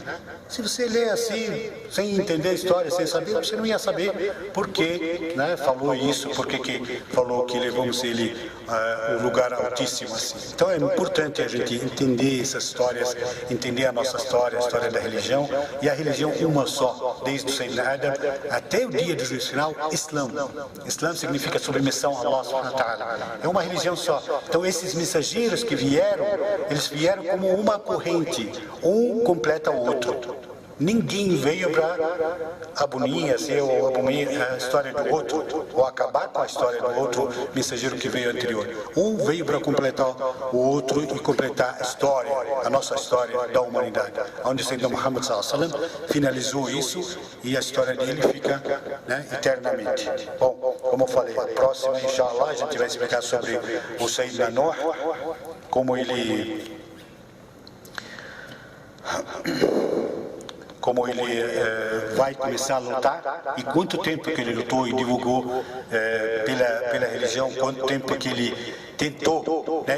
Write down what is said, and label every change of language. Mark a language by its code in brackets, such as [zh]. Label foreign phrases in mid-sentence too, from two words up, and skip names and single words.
[pt] Se você lê assim, sem entender a história, sem saber, você não ia saber por que, né, falou isso, por que falou que levamos ele ao lugar altíssimo assim. Então é importante a gente entender essas histórias, entender a nossa história, a história da religião, e a religião uma só, desde o Sayyidina Adam até o dia do juízo final, Islã. Islã significa submissão a Allah [ar] سبحانه وتعالى. [pt] É uma religião só. Então esses mensageiros que vieram, eles vieram como uma corrente, um completa o outro. Ninguém veio para abolir a história do outro, ou acabar com a história do outro mensageiro que veio anterior. Um veio para completar o outro e completar a história, a nossa história da humanidade. Onde o Sayyidina Muhammad [ar] صلى الله عليه وسلم [pt] finalizou isso e a história dele fica, né, eternamente. Bom, como eu falei, a próxima, inshallah, a gente vai explicar sobre o Sayyidina Nuh, como ele vai começar a lutar e quanto tempo que ele lutou e divulgou pela religião, quanto tempo que ele tentou, né?